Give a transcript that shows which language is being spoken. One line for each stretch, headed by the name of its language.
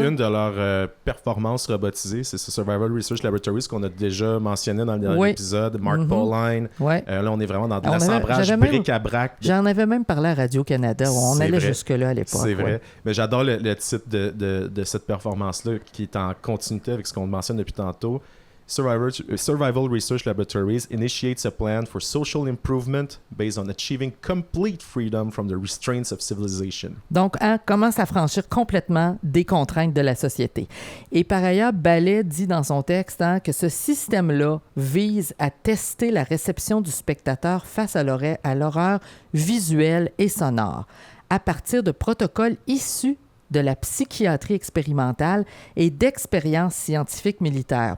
French: C'est une de leurs performances robotisées, c'est ce Survival Research Laboratories qu'on a déjà mentionné dans le dernier épisode, Mark Pauline. Là on est vraiment dans de l'assemblage bric-à-brac. J'en avais même parlé à Radio-Canada, on allait jusque-là à l'époque. C'est vrai, mais j'adore le titre de cette performance-là qui est en continuité avec ce qu'on mentionne depuis tantôt.
English: Survival Research Laboratories initiates a plan for social improvement based on achieving complete freedom from the restraints of civilization.
French: Donc, commence à franchir complètement des contraintes de la société. Et par ailleurs, Ballet dit dans son texte que ce système-là vise à tester la réception du spectateur face à l'horreur visuelle et sonore à partir de protocoles issus de la psychiatrie expérimentale et d'expériences scientifiques militaires.